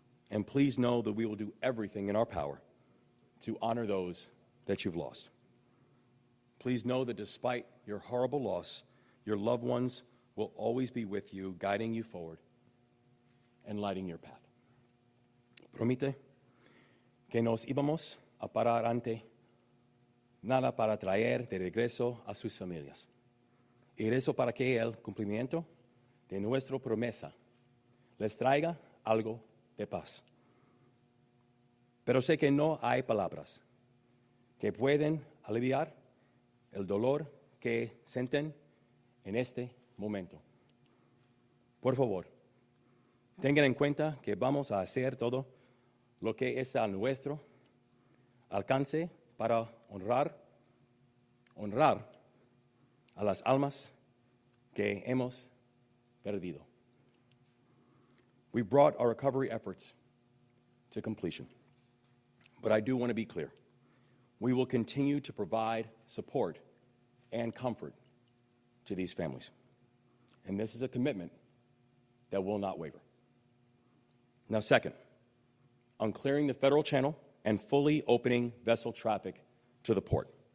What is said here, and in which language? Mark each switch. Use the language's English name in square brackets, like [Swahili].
[English] And please know that we will do everything in our power to honor those that you've lost. Please know that despite your horrible loss, your loved ones will always be with you, guiding you forward and lighting your path. [Spanish] Promete que nos íbamos a parar ante nada para traer de regreso a sus familias. Y eso para que el cumplimiento de nuestra promesa les traiga algo de paz. Pero sé que no hay palabras que pueden aliviar el dolor que sienten en este momento. Por favor, tengan en cuenta que vamos a hacer todo lo que está a nuestro alcance para honrar a las almas que hemos perdido. [English] We've brought our recovery efforts to completion. But I do want to be clear. We will continue to provide support and comfort to these families. And this is a commitment that will not waver. Now, second, on clearing the federal channel and fully opening vessel traffic to the port.